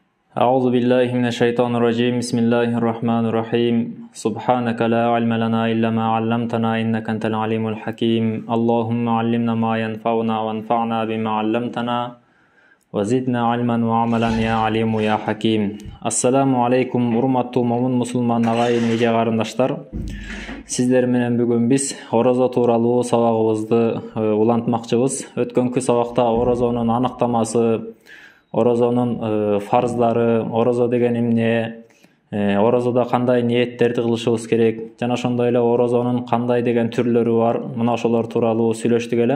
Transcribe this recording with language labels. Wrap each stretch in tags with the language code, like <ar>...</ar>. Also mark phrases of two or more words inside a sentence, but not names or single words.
<ar>أعوذ بالله من الشيطان الرجيم بسم الله الرحمن الرحيم سبحانك لا علم لنا إلا ما علمتنا إنك أنت العليم الحكيم اللهم علمنا ما ينفعنا وانفعنا بما علمتنا وزدنا علما وعملا يا عليم يا حكيم السلام عليكم</ar> <ky>урматтуу момун мусулман агайын эже карындаштар. Сиздер менен бүгүн биз орозо тууралуу сабагыбызды улантмакчыбыз. Өткөнкү сабакта орозонун аныктамасы, орозонун фарздары, орозо деген эмне, орозодо кандай ниеттерди кылышыбыз керек, жана ошондой эле орозонун кандай деген түрлөрү бар, мына ошолор тууралуу сүйлөштүк эле.</ky>